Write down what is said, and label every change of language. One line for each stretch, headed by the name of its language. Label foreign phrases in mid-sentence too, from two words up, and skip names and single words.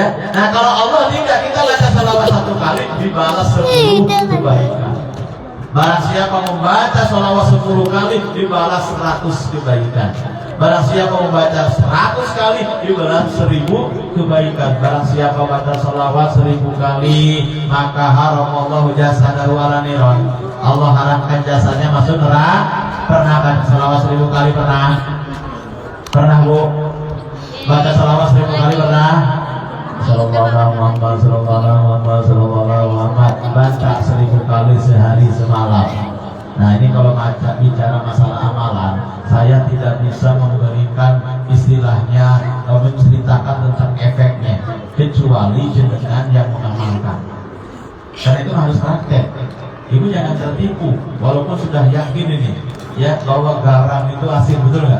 Indonesian: Nah, kalau Allah tidak, kita baca selawat 1 kali dibalas 10 kebaikan. Barang siapa membaca sholawat 10 kali dibalas 100 kebaikan. Barang siapa membaca 100 kali dibalas 1000 kebaikan. Barang siapa membaca sholawat 1000 kali maka
Arabic: حرم الله جسده على النار.
Indonesian: Allah haramkan jasanya masuk neraka. Pernah baca sholawat 1000 kali? Pernah Bu? Baca sholawat 1000 kali pernah?
Arabic: صلى الله عليه محمد صلى الله عليه محمد صلى الله عليه محمد, sallallahu alaihi Muhammad.
Indonesian: Baca 1000 kali sehari semalam. Nah ini kalau bicara masalah amalan, saya tidak bisa memberikan istilahnya menceritakan tentang efeknya kecuali jenengan yang mengamalkan. Karena itu harus praktek. Ibu jangan tertipu, walaupun sudah yakin ini ya bahwa garam itu asin, betul nggak?